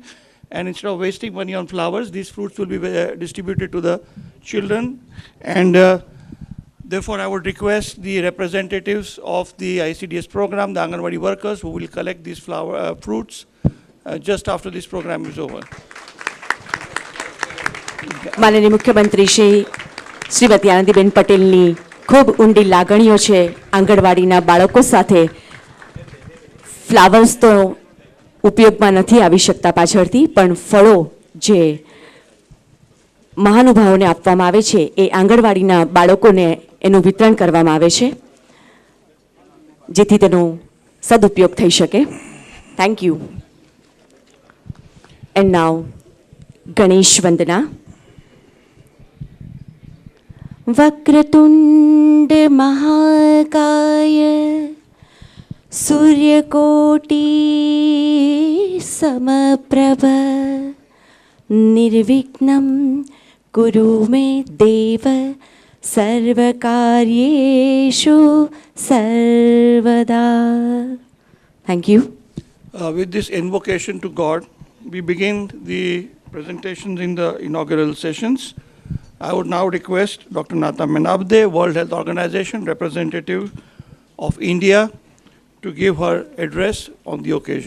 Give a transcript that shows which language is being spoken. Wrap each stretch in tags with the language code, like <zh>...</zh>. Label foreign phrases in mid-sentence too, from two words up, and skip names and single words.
<en>And instead of wasting money on flowers, these fruits will be distributed to the children. And therefore, I would request the representatives of the ICDS program, the Anganwadi workers, who will collect these fruits just after this program is over.</en> <gu>માનનીય મુખ્યમંત્રી શ્રીમતી આનંદીબેન પટેલની ખૂબ ઊંડી લાગણીઓ છે આંગણવાડીના બાળકો સાથે. ફ્લાવર્સ તો ઉપયોગમાં નથી આવી શકતા પાછળથી, પણ ફળો જે મહાનુભાવોને આપવામાં આવે છે એ આંગણવાડીના બાળકોને એનું વિતરણ કરવામાં આવે છે જેથી તેનો સદુપયોગ થઈ શકે.</gu> <en>Thank you. And now</en> <gu>ગણેશ વંદના.</gu> <sa>વક્રતુંડ મહાકાય सूर्यकोटि समप्रभ निर्विघ्नं कुरु मे देव सर्वकार्येषु सर्वदा.</sa> <en>Thank you. With this invocation to God, we begin the presentations in the inaugural sessions. I would now request Dr. Nata Menabde, World Health Organization representative of India, to give her address on the occasion.</en>